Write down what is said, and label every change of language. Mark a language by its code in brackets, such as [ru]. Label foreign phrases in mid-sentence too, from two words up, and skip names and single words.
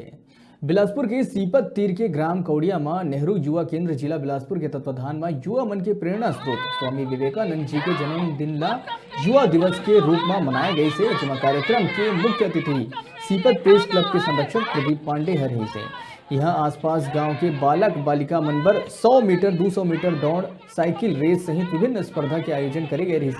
[hne] बिलासपुर के सीपत तीर के ग्राम कौड़िया में नेहरू युवा केंद्र जिला बिलासपुर के तत्वाधान में युवा मन के प्रेरणा स्रोत स्वामी विवेकानंद जी के जन्मदिन ला युवा दिवस के रूप में मनाया गई से। जिसमें कार्यक्रम के मुख्य अतिथि सीपत प्रेस क्लब के संरक्षक प्रदीप पांडे हर से। यहाँ आसपास गांव के बालक बालिका मनबर 100 मीटर 200 मीटर दौड़ साइकिल रेस सहित विभिन्न स्पर्धा के आयोजन करे गए रही से।